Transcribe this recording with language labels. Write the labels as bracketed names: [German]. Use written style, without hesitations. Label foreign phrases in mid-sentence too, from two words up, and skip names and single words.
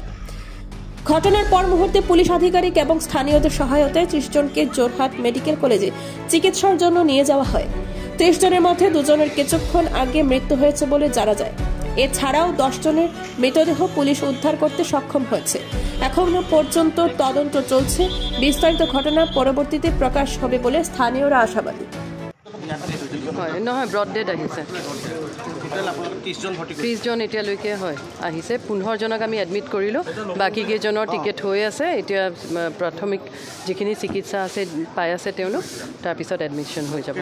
[Bangla] ঘটনার পর মুহূর্তে পুলিশ আধিকারিক এবং স্থানীয়দের সহায়তায় 30 জনকে জোরহাট মেডিকেল কলেজে চিকিৎসার জন্য নিয়ে যাওয়া হয়। 30 জনের মধ্যে 2 জনের কিছুক্ষণ আগে মৃত্যু হয়েছে বলে জানা যায়। এছাড়াও 10 জনের মৃতদেহ পুলিশ উদ্ধার করতে সক্ষম হয়েছে। এখনো পর্যন্ত তদন্ত চলছে। বিস্তারিত ঘটনা পরবর্তীতে প্রকাশ হবে বলে স্থানীয়রা আশাবাদী। [Assamese] নহয় [English] brought dead [Assamese] আহিছে 30 জন এতিয়ালৈকে হয় আহিছে। 15 জনক আমি এডমিট কৰিলোঁ, বাকী কেইজনৰ টিকেট হৈ আছে। এতিয়া প্ৰাথমিক যিখিনি চিকিৎসা আছে পাই আছে তেওঁলোক, তাৰপিছত এডমিশ্যন হৈ যাব।